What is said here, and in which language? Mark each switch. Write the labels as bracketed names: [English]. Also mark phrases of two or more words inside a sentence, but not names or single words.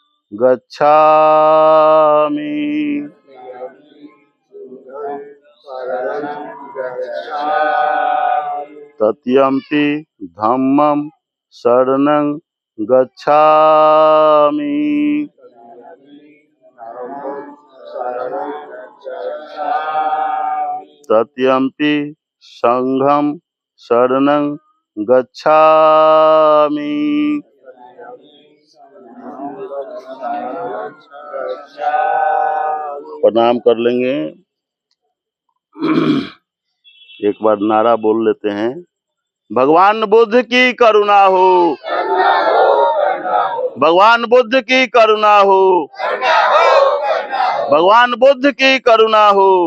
[Pali] गच्छामि तृतीयम्पि धम्मं शरणं गच्छामि तृतीयम्पि संघं शरणं गच्छामि। [Hindi] प्रणाम कर लेंगे। एक बार नारा बोल लेते हैं। भगवान बुद्ध की करुणा हो, भगवान बुद्ध की करुणा हो, भगवान बुद्ध की करुणा हो।